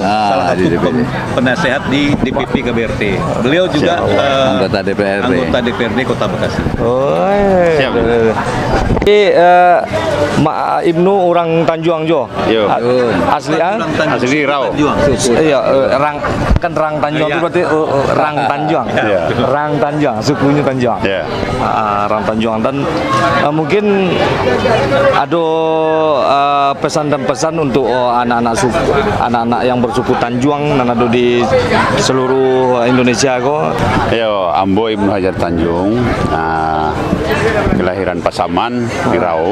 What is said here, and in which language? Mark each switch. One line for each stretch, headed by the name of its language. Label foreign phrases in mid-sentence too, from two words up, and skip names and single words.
Indonesian: Salah satu penasehat di DPP KBRT. Beliau juga Anggota DPRD. anggota DPRD Kota Bekasi. Oh, siap. Jadi Ibnu orang Tanjuang Jo. Asli Asli Rau. Iya, Rang Tanjuang itu berarti Rang Tanjuang. Rang Tanjuang, sukunya Tanjuang. Rang Tanjuang dan mungkin ada pesan dan pesan untuk anak-anak yang bersuku Tanjuang dan ada di seluruh Indonesia kok.
Minangkabau: Yo, Ambo Ibnu Hajar Tanjung, kelahiran Pasaman di Rau.